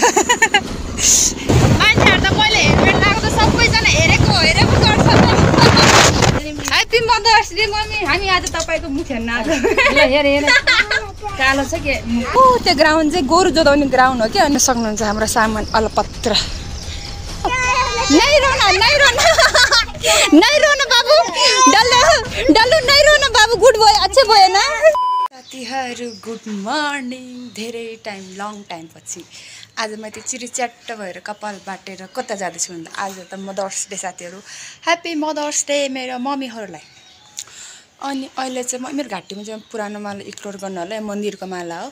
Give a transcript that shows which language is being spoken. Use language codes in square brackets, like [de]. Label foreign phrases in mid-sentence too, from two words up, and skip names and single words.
[ne] मान्छेहरु त मैले हेलमेट लगाएको त सबैजना हेरेको गर्छ त। [en] Happy Mother's Day Mummy. [ne] हामी आज तपाईको मुख हेर्न आज। ल हेर कालो छ के? ओ त्यो ग्राउन्ड चाहिँ गोरु जोताउने ग्राउन्ड हो के। अनि सक्नुहुन्छ हाम्रो सामान अलपत्र। [hi] नहीं रोना बाबू। डल्लु नहीं रोना बाबू। [en] good boy [hi] अच्छे बोय ना। [en] साथीहरु good morning. [ne] धेरै टाइम [en] long time [ne] पछि आज म त्यो चिरिच्याट्ट भएर कपाल बाटेर कता जाँदैछु भन्दा आज त [en] Mother's Day [ne] साथीहरु। [en] Happy Mother's Day [ne] मेरो मम्मीहरुलाई। अनि अहिले चाहिँ म मेरो घाँटीमा चाहिँ पुरानो माला इक्लोर गर्न होला मन्दिरको माला हो।